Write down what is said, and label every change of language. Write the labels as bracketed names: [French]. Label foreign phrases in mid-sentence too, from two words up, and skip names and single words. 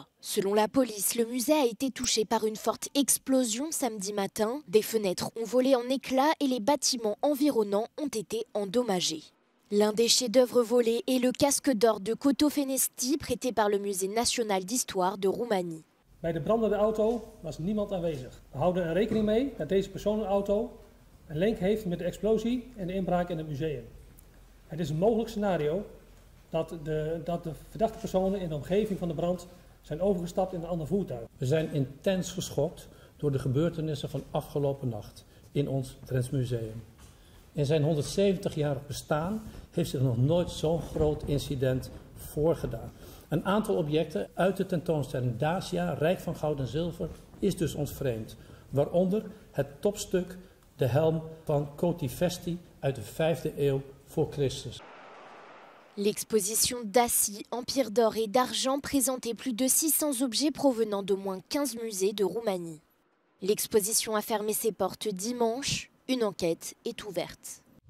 [French] Selon la police, le musée a été touché par une forte explosion samedi matin. Des fenêtres ont volé en éclats et les bâtiments environnants ont été endommagés. L'un des chefs-d'œuvre volés est le casque d'or de Coto Fenesti, prêté par le Musée national d'histoire de Roumanie. [Dutch] Bij de brandende auto was niemand aanwezig. We houden er rekening mee dat deze personenauto een link heeft met de explosie en de inbraak in het museum. Het is een mogelijk scenario dat de verdachte personen in de omgeving van de brand zijn overgestapt in een ander voertuig. We zijn intens geschokt door de gebeurtenissen van afgelopen nacht in ons Drents Museum. In zijn 170-jarig bestaan heeft zich nog nooit zo'n groot incident voorgedaan. Een aantal objecten uit de tentoonstelling Dacia, rijk van goud en zilver, is dus ons vreemd. Waaronder het topstuk, de helm van Coto Fenesti uit de 5e eeuw voor Christus. [French] L'exposition d'Acie, Empire d'or et d'argent présentait plus de 600 objets provenant d'au moins 15 musées de Roumanie. L'exposition a fermé ses portes dimanche. Une enquête est ouverte.